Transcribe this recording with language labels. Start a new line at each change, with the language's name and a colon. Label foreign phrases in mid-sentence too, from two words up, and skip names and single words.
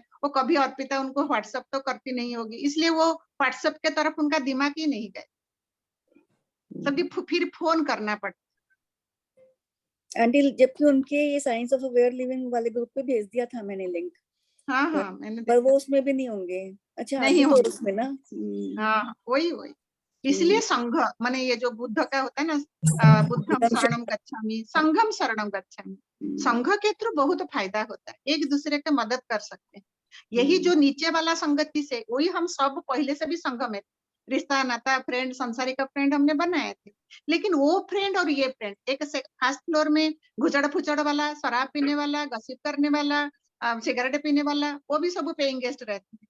Hindi: वो कभी अर्पिता उनको व्हाट्सएप तो करती नहीं होगी, इसलिए वो व्हाट्सएप के तरफ उनका दिमाग ही नहीं गए, सभी फिर फोन करना पड़ता। आंटी जबकि उनके ये साइंस ऑफ अवेयर लिविंग वाले ग्रुप पे भेज दिया था मैंने लिंक, हाँ मैंने पर वो उसमें भी नहीं होंगे। अच्छा नहीं आप भी तो होंगे। उसमें ना। हाँ वही इसलिए संघ माने ये जो बुद्ध का होता है ना,
Pali: बुद्धम शरणम गच्छामि, संघम शरणम गच्छामि।
Hindi: संघ के थ्रू बहुत फायदा होता है, एक दूसरे की मदद कर सकते हैं। यही जो नीचे वाला संगति से, वही हम सब पहले से भी संघ में, रिश्ता नाता फ्रेंड संसारिक फ्रेंड हमने बनाए थे, लेकिन वो फ्रेंड और ये फ्रेंड एक
English: first floor
Hindi: में घुचड़ फुचड़ वाला, शराब पीने वाला, गसिप करने वाला, सिगरेट पीने वाला, वो भी सब
English: paying guest
Hindi: रहते हैं।